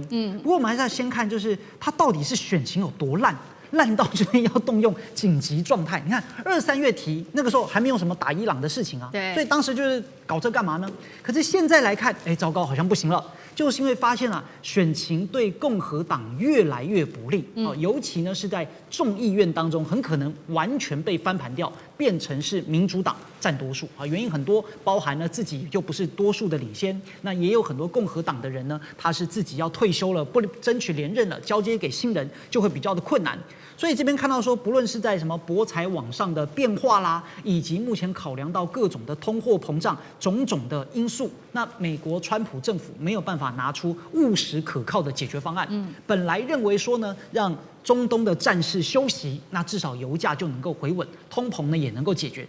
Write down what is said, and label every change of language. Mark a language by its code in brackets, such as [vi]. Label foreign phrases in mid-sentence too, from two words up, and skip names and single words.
[zh] 不過我們還是要先看，就是他到底是選情有多爛。爛到就是要動用緊急狀態。你看2、3月提那個時候還沒有什麼打伊朗的事情啊，對，所以當時就是搞這幹嘛呢？可是現在來看，糟糕，好像不行了，就是因為發現啊，選情對共和黨越來越不利尤其呢是在众議院當中，很可能完全被翻盤掉，變成是民主黨占多數啊。原因很多，包含了自己就不是多數的領先，那也有很多共和黨的人呢，他是自己要退休了，不爭取連任了，交接給新人就会比較的困難。所以這邊看到說，不論是在什麼博彩網上的變化啦，以及目前考量到各種的通貨膨脹種種的因素，那美國川普政府沒有辦法拿出務實可靠的解決方案。本來認為說呢，讓中東的戰事休息，那至少油價就能夠回穩，通膨呢也能夠解決。